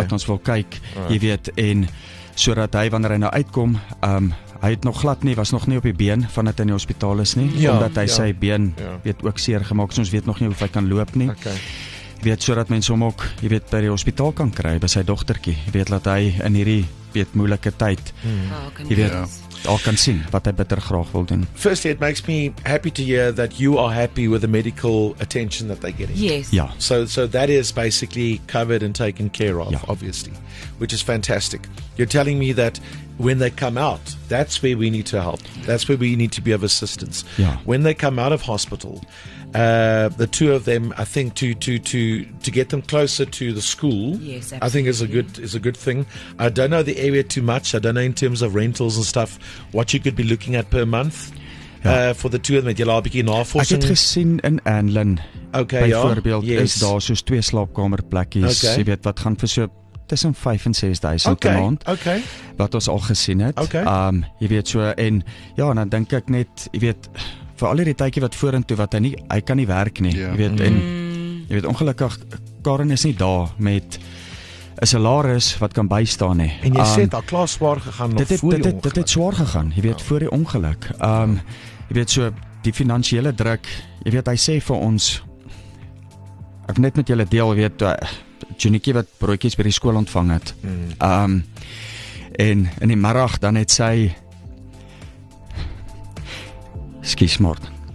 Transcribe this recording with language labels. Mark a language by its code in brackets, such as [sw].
[af] Wat ons wil kyk, jy weet, en sodat hy, wanneer hy nou uitkom, hy het nog glad nie, was nog nie op die been vandat hy in die hospitaal is nie, omdat hy sy been weet ook seer gemaak, so ons weet nog nie of hy kan loop nie. [en] Okay. [af] Jy weet, sodat mense hom ook, jy weet, by die hospitaal kan kry, by sy dogtertjie, jy weet, dat hy in hierdie, weet, moeilike tyd, jy weet, al kan sien wat hy bitter graag wil doen. [en] Firstly, it makes me happy to hear that you are happy with the medical attention that they're getting. Yes. Yeah. So that is basically covered and taken care of, obviously, which is fantastic. You're telling me that when they come out, that's where we need to help. That's where we need to be of assistance. Yeah. When they come out of hospital, the two of them, I think, to get them closer to the school, yes, I think is a good thing. I don't know the area too much. I don't know in terms of rentals and stuff what you could be looking at per month. For the two of them, [af] het jy al 'n bietjie navorsing? Ek het gesien in Anlin, byvoorbeeld, is daar soos 2 slaapkamerplekkies, jy weet, wat gaan vir so tussen 5 en 6,000 per maand, wat ons al gesien het. Jy weet so, en dan dink ek net, jy weet, vir al die tydjie wat vorentoe, wat hy kan nie werk nie, jy weet, en jy weet, ongelukkig, Karen is nie daar met 'n salaris wat kan bystaan nie. En jy sê dit al klaar swaar gegaan nog voor die ongeluk. Dit het swaar gegaan, jy weet, voor die ongeluk. Jy weet so, die finansiële druk, jy weet, hy sê vir ons, ek net met julle deel, jy weet, Junique wat broodjies by die skool ontvang het. En in die middag dan het sy skiesmord.